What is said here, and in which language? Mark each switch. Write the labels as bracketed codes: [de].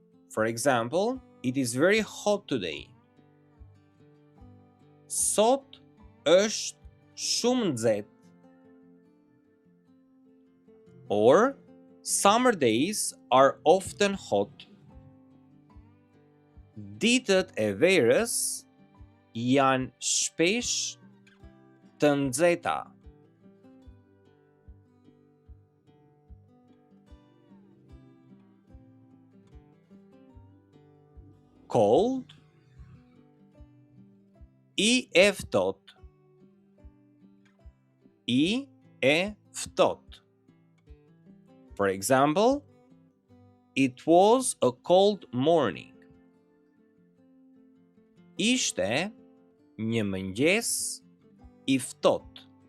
[en] For example, it is very hot today. [sq] Sot është shumë nxehtë. [en] Or, summer days are often hot. [sq] Ditët e verës janë shpesh të nxehta. [en] Cold. [sq] I e ftohtë. I e ftohtë. [en] For example, it was a cold morning. [sq] Ishte një mëngjes I ftohtë.